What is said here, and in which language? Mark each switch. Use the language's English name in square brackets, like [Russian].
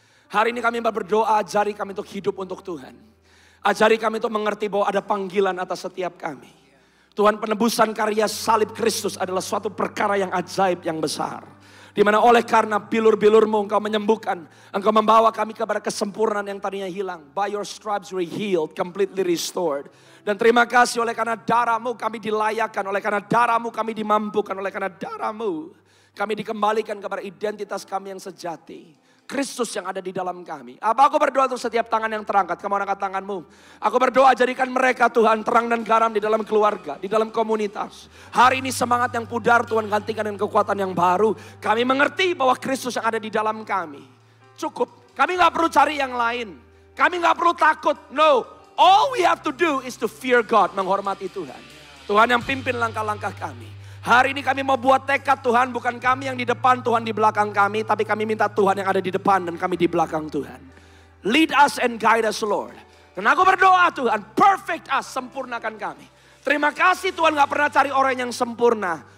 [Indonesian] Hari ini kami berdoa, ajari kami untuk hidup untuk Tuhan. Ajari kami untuk mengerti bahwa ada panggilan atas setiap kami. Tuhan, penebusan karya salib Kristus adalah suatu perkara yang ajaib, yang besar. Di mana oleh karena bilur-bilurmu engkau menyembuhkan. Engkau membawa kami kepada kesempurnaan yang tadinya hilang. [English] By your stripes we healed, completely restored. [Indonesian] Dan terima kasih oleh karena darahmu kami dilayakkan. Oleh karena darahmu kami dimampukan. Oleh karena darahmu Kami dikembalikan kepada identitas kami yang sejati. Kristus yang ada di dalam kami. Apa aku berdoa untuk setiap tangan yang terangkat? Kamu angkat tanganmu. Aku berdoa jadikan mereka Tuhan terang dan garam di dalam keluarga, di dalam komunitas. Hari ini semangat yang pudar Tuhan gantikan dengan kekuatan yang baru. Kami mengerti bahwa Kristus yang ada di dalam kami. Cukup. Kami gak perlu cari yang lain. Kami gak perlu takut. [English] No. All we have to do is to fear God. [Indonesian] Menghormati Tuhan. Tuhan yang pimpin langkah-langkah kami. Hari ini kami mau buat tekad Tuhan, bukan kami yang di depan, Tuhan di belakang kami. Tapi kami minta Tuhan yang ada di depan dan kami di belakang Tuhan. [English] Lead us and guide us Lord. [Indonesian] Dan aku berdoa Tuhan, [English] perfect us, [Indonesian] sempurnakan kami. Terima kasih Tuhan gak pernah cari orang yang sempurna.